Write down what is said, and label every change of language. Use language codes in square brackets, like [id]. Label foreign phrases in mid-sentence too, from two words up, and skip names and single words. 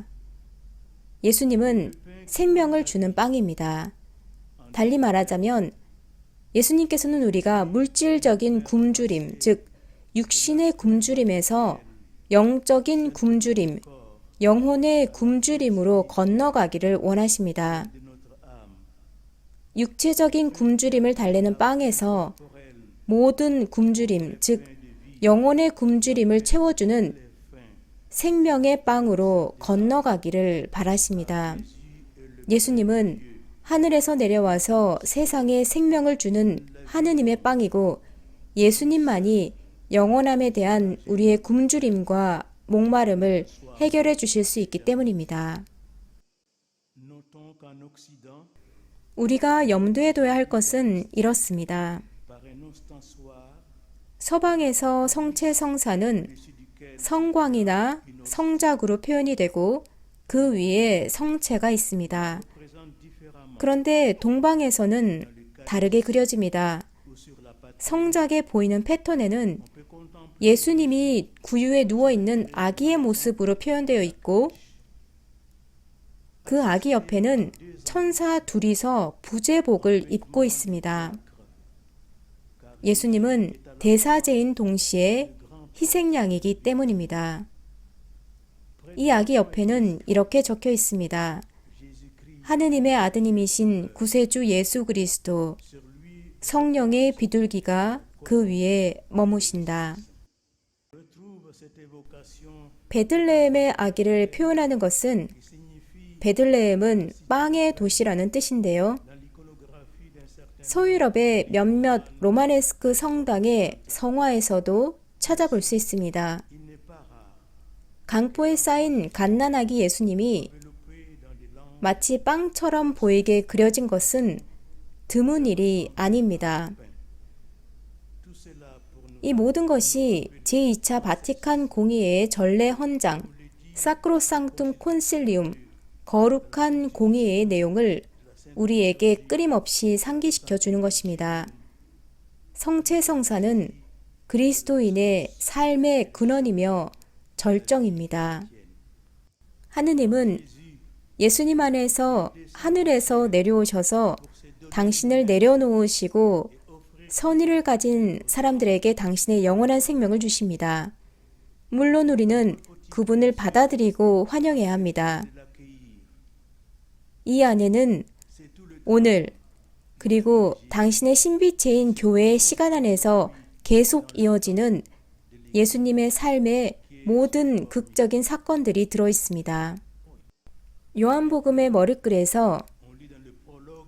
[ko] 예수님은 생명을 주는 빵입니다. 달리 말하자면 예수님께서는 우리가 물질적인 굶주림, 즉 육신의 굶주림에서 영적인 굶주림, 영혼의 굶주림으로 건너가기를 원하십니다. [fr] de notre âme [ko] 육체적인 굶주림을 달래는 빵에서 모든 굶주림, 즉 영혼의 굶주림을 채워주는 생명의 빵으로 건너가기를 바라십니다. 예수님은 하늘에서 내려와서 세상에 생명을 주는 하느님의 빵이고 예수님만이 영원함에 대한 우리의 굶주림과 목마름을 해결해 주실 수 있기 때문입니다. [fr] notons en Occident, [ko] 우리가 염두에 둬야 할 것은 이렇습니다. [fr] par un ostensoir [ko] 서방에서 성체 성사는 [fr] au-dessus duquel [ko] 성광이나 성작으로 표현이 되고 그 위에 성체가 있습니다. [fr] présente différemment [ko] 그런데 동방에서는 다르게 그려집니다. [fr] ou sur la patrie. [ko] 성작에 보이는 패턴에는 [fr] On peut contempler [ko] 예수님이 구유에 누워있는 아기의 모습으로 표현되어 있고 그 아기 옆에는 천사 둘이서 부제복을 입고 있습니다. 예수님은 대사제인 동시에 희생양이기 때문입니다. 이 아기 옆에는 이렇게 적혀 있습니다. 하느님의 아드님이신 구세주 예수 그리스도, [fr] sur lui [ko] 성령의 비둘기가 그 위에 머무신다. [fr] retrouve cette évocation [ko] 베들레헴의 아기를 표현하는 것은 [fr] qui signifie [ko] 베들레헴은 빵의 도시라는 뜻인데요. [fr] dans l'iconographie d'un certain [ko] 서유럽의 몇몇 로마네스크 성당의 성화에서도 찾아볼 수 있습니다. [fr] il n'est pas rare [ko] 강포에 쌓인 갓난아기 예수님이 [fr] développé dans des langues [ko] 마치 빵처럼 보이게 그려진 것은 드문 일이 아닙니다. [fr] tout cela pour nous [ko] 이 모든 것이 제2차 바티칸 공의회의 전례 헌장, 사크로상툼 콘실리움, 거룩한 공의회의 내용을 우리에게 끊임없이 상기시켜 주는 것입니다. 성체성사는 그리스도인의 삶의 근원이며 절정입니다. 하느님은 예수님 안에서 하늘에서 내려오셔서 당신을 내려놓으시고 선의를 가진 사람들에게 당신의 영원한 생명을 주십니다. 물론 우리는 그분을 받아들이고 환영해야 합니다. [fr] l'accueillir. [ko] 이 안에는 [fr] C'est tout le [ko] 오늘 그리고 당신의 신비체인 교회의 시간 안에서 계속 이어지는 예수님의 삶의 모든 극적인 사건들이 들어 있습니다. 요한복음의 머릿글에서 [fr] on lit dans le prologue